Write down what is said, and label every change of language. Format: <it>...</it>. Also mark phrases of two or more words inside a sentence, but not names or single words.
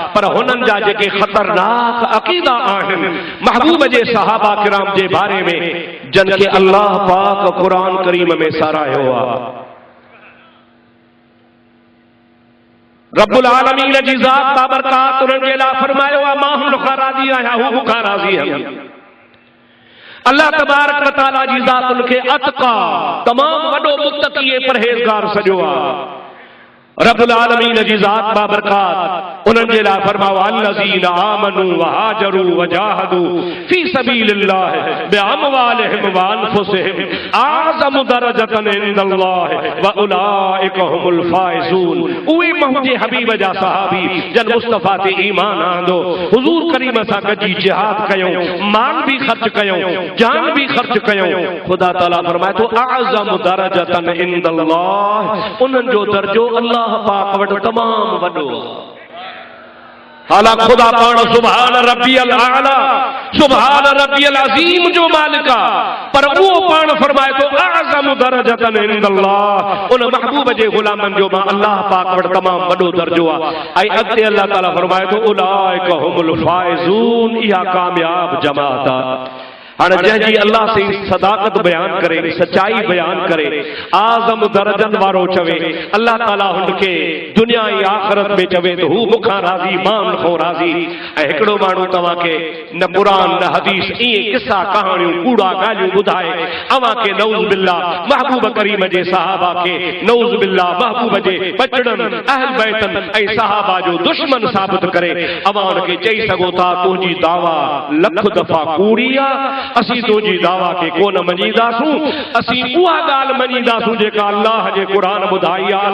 <sd>पर हुननि जा जेके ख़तरनाक अक़ीदा आहिनि महबूब जे सहाबा किराम जे बारे में जिन खे अल्लाह पाक क़ुरान करीम में सारायो आहे। रब्बुल आलमीन जी ज़ात बाबरकात उन्हनि जे लाइ फरमायो आहे मां हुन खां राज़ी आहियां हू मूंखां राज़ी आहिनि। अल्लाह तबारक व तआला जी ज़ात उनखे अतका तमामु वॾो मुत्तक़ी ऐं परहेज़गार सॼो आहे। रब्बुल आलमीन जी ज़ात बाबरकात उन्हनि जे लाइ फरमायो</sd> <ar>الذين آمنوا وهاجروا وجاهدوا في سبيل الله بأموالهم وأنفسهم أعظم درجة عند الله وأولئك هم الفائزون.</ar> <sd>उहे मुंहिंजे हबीब जा सहाबी जन मुस्तफ़ा ते ईमान आंदो हुज़ूर करीम सां गॾिजी जिहाद कयूं, माल भी ख़र्च कयूं, जान भी ख़र्च कयूं। ख़ुदा ताला फरमाए थो</sd> <ar>أعظم درجة عند الله,</ar> <sd>उन्हनि जो दर्जो अल्लाह पाक वटि तमामु वॾो। हालांकि खुदा पाण</sd> <ar>سبحان ربي الأعلى سبحان ربي العظيم</ar> <sd>जो मालिक आहे, पर उहो पाण फरमाए थो</sd> <ar>أعظم درجة عند الله,</ar> <sd>उन महबूब जे गुलामनि जो मां अल्लाह पाक वटि तमामु वॾो दर्जो आहे। ऐं अॻिते अल्लाह ताला फरमाए थो</sd> <ar>أولئك هم الفائزون,</ar> <sd>इहा कामयाब जमात आहे। हाणे जंहिंजी अल्लाह से सदाकत बयान करे, सच्चाई बयान करे, आज़म दर्जन वारो चवे, अल्लाह ताला हुनखे दुनिया ऐं आख़िरत में चवे त हू मूंखां राज़ी मां हुनखां राज़ी। ऐं हिकिड़ो माण्हू तव्हांखे न क़ुरान न हदीस ईअं किस्सा कहाणियूं कूड़ा ॻाल्हियूं ॿुधाए अव्हां खे</sd> <ar>نعوذ بالله</ar> <sd>महबूब करीम जे सहाबा खे</sd> <ar>نعوذ بالله</ar> <sd>महबूब जे बचड़नि अहल बैतनि ऐं सहाबा जो दुश्मन साबित करे अव्हां हुनखे चई सघो था तुंहिंजी दावा लख दफ़ा कूड़ी आहे, असीं तुंहिंजी दावा खे कोन मञीदासूं, असीं उहा ॻाल्हि मञीदासूं जेका अल्लाह जे क़ुरान ॿुधाई आहे।</sd>